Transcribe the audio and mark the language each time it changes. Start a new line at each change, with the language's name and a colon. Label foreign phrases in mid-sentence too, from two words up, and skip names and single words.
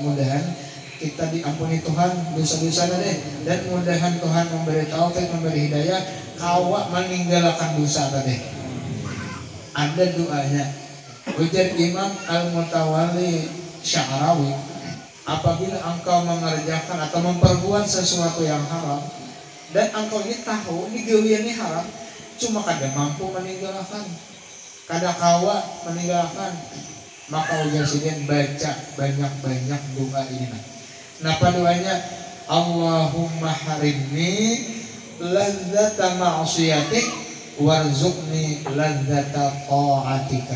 Banjar: Mudahan kita diampuni Tuhan dosa-dosa deh dan mudahan Tuhan memberi taufik memberi hidayah kawak meninggalkan dosa tadi. Ada doanya ujar Imam Al-Mutawalli Sya'rawi apabila engkau mengerjakan atau memperbuat sesuatu yang haram dan engkau ini tahu ini gawian ini haram cuma kada mampu meninggalkan kada kawa meninggalkan maka ujar sidin baca banyak-banyak doa ini. Napa doanya?
Arabic: اللهم احرمني لذة معصيتك وارزقني لذة طاعتك.